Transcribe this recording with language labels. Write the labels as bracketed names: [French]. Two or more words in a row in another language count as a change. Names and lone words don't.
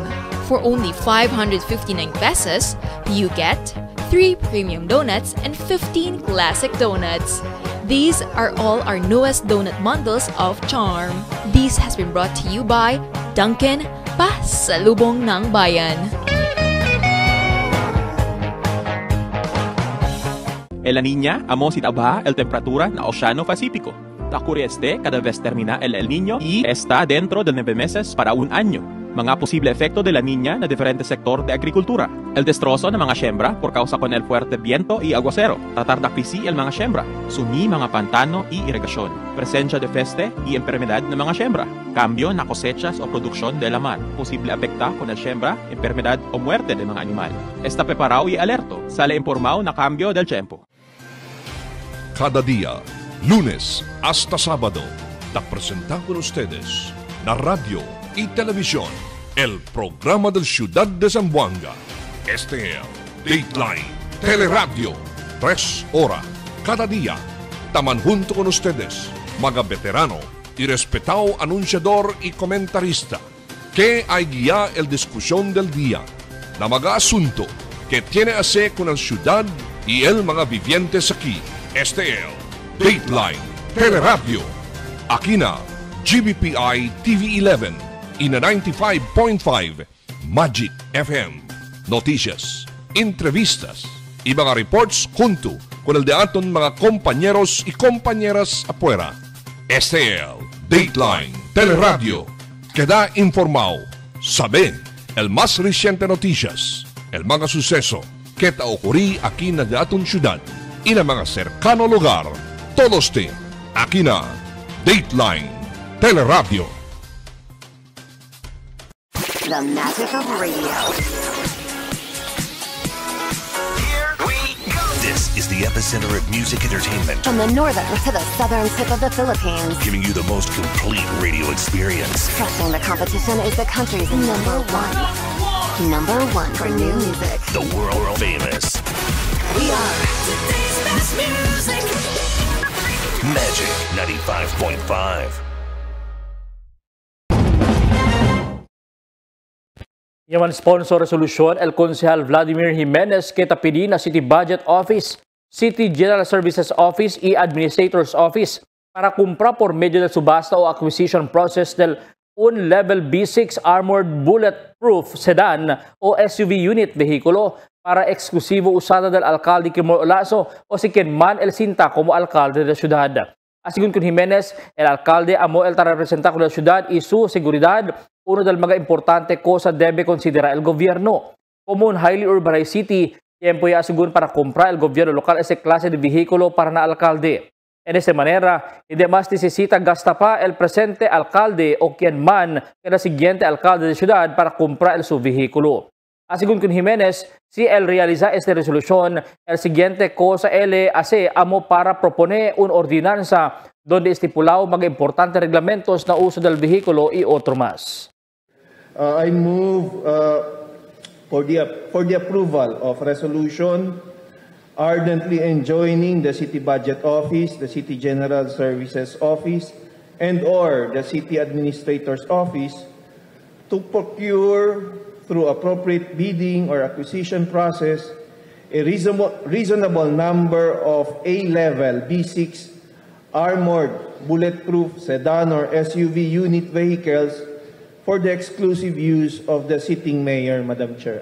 [English] For only 559 pesos, you get 3 premium donuts and 15 classic donuts. These are all our newest donut bundles of Charm. This has been brought to you by Dunkin', [Filipino] Pasalubong ng Bayan. [Chavacano] El La Niña, amo si tabaja el temperatura na Oceano Pacífico. Ocurre cada vez termina el Niño y está dentro de 9 meses para un año. Mga posible efecto de La Niña na diferente sector de agrikultura. El destrozo ng mga siembra por causa con el fuerte viento y aguacero. Tratar de krisi el mga siembra. Sumi mga pantano y irrigasyon. Presencia de peste y enfermedad ng mga siembra. Cambio na cosechas o produksyon de la mar. Posible afecta con el siembra, enfermedad o muerte de mga animal. Está preparado y alerto. Sale informado na cambio del tiempo. Cada día, lunes hasta sábado, te presentamos con ustedes la radio y televisión, el programa del Ciudad de Zamboanga. Este es Dateline Teleradio, 3 horas cada día. Taman junto con ustedes, mga veterano y respetado anunciador y comentarista, que hay guía el discusión del día, na mga asunto que tiene a ver con la ciudad y el mga vivientes aquí. Este es Dateline Teleradio. Aquí na GBPI TV11 y na 95.5 Magic FM. Noticias, entrevistas y mga reports junto con el de aton mga compañeros y compañeras afuera. Este es Dateline Teleradio. Queda informado, sabe el más reciente noticias, el mga suceso que te ocurrí aquí na de aton ciudad y na mga cercano lugar. Todos te aquí na Dateline Teleradio. [English] The magic of radio. This is the epicenter of music entertainment. From the northern to the southern tip of the Philippines. Giving you the most complete radio experience. Crushing the competition is the country's number one. Number one for new music. The world famous. We are today's best music. Magic 95.5. [Chavacano] Yaman sponsor resolution el Konsehal Vladimir Jimenez que tapidi na City Budget Office, City General Services Office y Administrator's Office para kumpra por medio del subasta o [English] acquisition process [Chavacano] del un [English] Level B6 Armored Bulletproof Sedan [Chavacano] o [English] SUV unit [Chavacano] vehikulo para eksklusibo usada del alcalde Kimor Olaso o si Kenman El Sinta como alcalde de la ciudad. Asigun con Jimenez, el alcalde amo el representa con la ciudad y su seguridad, uno del mga importante cosa debe considerar el gobierno. Como un [English] highly urbanized city, [Chavacano] tiempo ya asigun para comprar el gobierno local ese clase de vehículo para na alcalde. En esta manera, hindi mas necesita gasta pa el presente alcalde o quien man que el siguiente alcalde de ciudad para comprar su vehículo. Asigun con Jimenez, si él realiza esta resolución, el siguiente cosa él hace amo para proponer una ordenanza donde estipulado mga importantes reglamentos na uso del vehículo y otro más. [English] I move for the approval of resolution ardently enjoining the City Budget Office, the City General Services Office, and/or the City Administrator's Office to procure through appropriate bidding or acquisition process a reasonable number of A-level B6 armored bulletproof sedan or SUV unit vehicles for the exclusive use of the sitting mayor, Madam Chair.